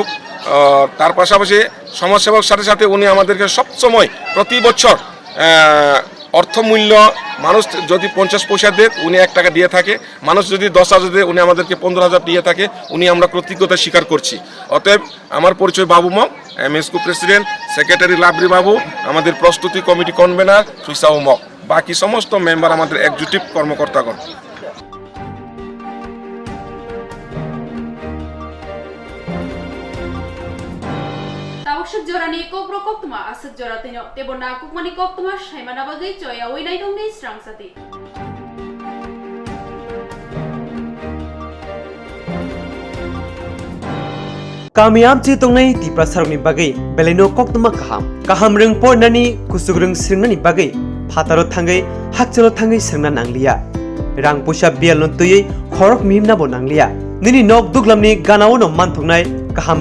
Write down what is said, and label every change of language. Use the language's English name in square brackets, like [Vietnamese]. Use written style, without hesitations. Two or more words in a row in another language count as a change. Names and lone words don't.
[Bangla] তার পাশাপাশি সমাজসেবক সাথে সাথে উনি আমাদেরকে সবসময় প্রতি বছর অর্থমূল্য, মানুষ যদি 50 পয়সা দেয় উনি 1 টাকা দিয়ে থাকে, মানুষ যদি 10,000 দেয় উনি আমাদেরকে 15,000 দিয়ে থাকে। উনি আমরা কৃতজ্ঞতা স্বীকার করছি। অতএব আমার পরিচয় বাবু মক, এমএসকু [English] president, secretary [Bangla] লাবরি বাবু, আমাদের প্রস্তুতি [English] committee convener [Bangla] সুইসাউ মক, বাকি সমস্ত মেম্বার আমাদের এক্সিকিউটিভ কর্মকর্তাগণ। [Kok Borok] Jorani Kokborok Koktwma asat joratino Debbarma Kokmani Koktwma shaimana bagai choya oinai dongni Swrangchati. Kamiam ci tongnai ti prasarni bagai beleno Koktwma kaham reng pornani kusugreng sringnani bagai phataro thangai hakchalo thangai srengna nanglia rang pusa bial nontui khorok mimna bo nanglia nini nok duglamni ganawono manthoknai kaham